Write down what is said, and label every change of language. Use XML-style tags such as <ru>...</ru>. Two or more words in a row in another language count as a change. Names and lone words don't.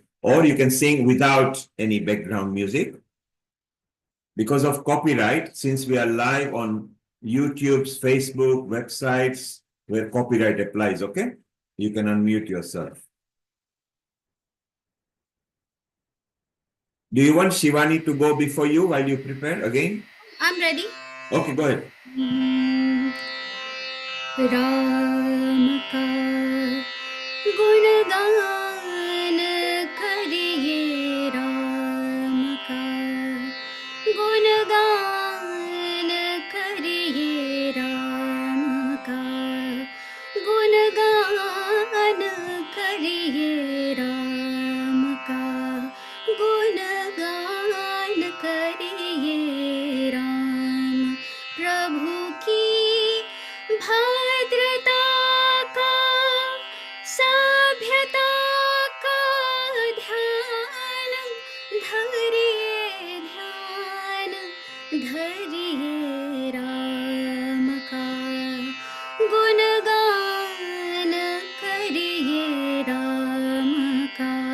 <en>Or you can sing without any background music. Because of copyright, since we are live on YouTube's, Facebook, websites, where copyright applies, okay? You can unmute yourself. Do you want Shivani to go before you while you prepare again? I'm ready. Okay, go ahead.</en> <hi>राम का गुणगान करिए राम का गुणगान करिए राम का गुणगान करिए राम का गुणगान करिए राम प्रभु की भद्रता का सभ्यता का ध्यान धरिए राम का गुणगान करिए राम का</hi>